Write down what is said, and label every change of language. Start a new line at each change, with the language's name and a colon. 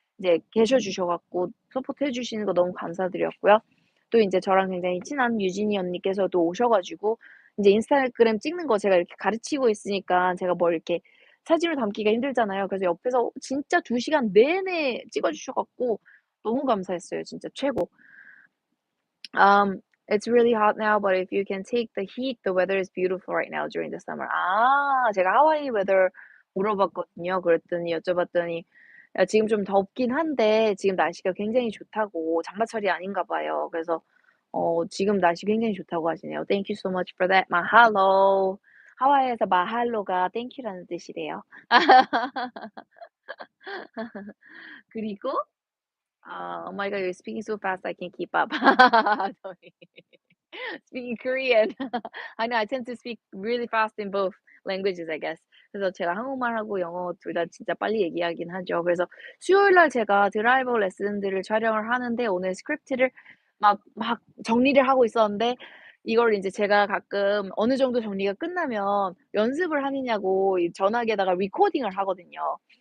Korean: 이제 계셔 주셔 갖고 서포트해 주시는 거 너무 감사드렸고요. 또 인제 저랑 굉장히 친한 유진이 언니께서도 오셔 가지고 인제 인스타그램 찍는 거 제가 이렇게 가르치고 있으니까 제가 뭘 이렇게 사진을 담기가 힘들잖아요. 그래서 옆에서 진짜 2 시간 내내 찍어 주셔 갖고 너무 감사했어요. 진짜 최고.
English: It's really hot now, but if you can take the heat, the weather is beautiful right now during the summer.
Korean: 아, 제가 하와이 weather 물어봤거든요. 그랬더니 여쭤봤더니 지금 좀 덥긴 한데 지금 날씨가 굉장히 좋다고 장마철이 아닌가 봐요. 그래서 지금 날씨 굉장히 좋다고 하시네요.
English: Thank you so much for that. Mahalo.
Korean: 하와이에서 마할로가
English: thank you
Korean: 라는 뜻이래요. 그리고
English: oh my god, you're speaking so fast I can't keep up. Sorry. Speaking Korean. I know I tend to speak really fast in both languages, I guess.
Korean: 그래서 제가 한국말하고 영어 둘 다 진짜 빨리 얘기하긴 하죠. 그래서 수요일 날 제가 드라이버 레슨들을 촬영을 하는데 오늘 스크립트를 막 정리를 하고 있었는데 이걸 인제 제가 가끔 어느 정도 정리가 끝나면 연습을 하느냐고 이 전화기에다가 리코딩을 하거든요.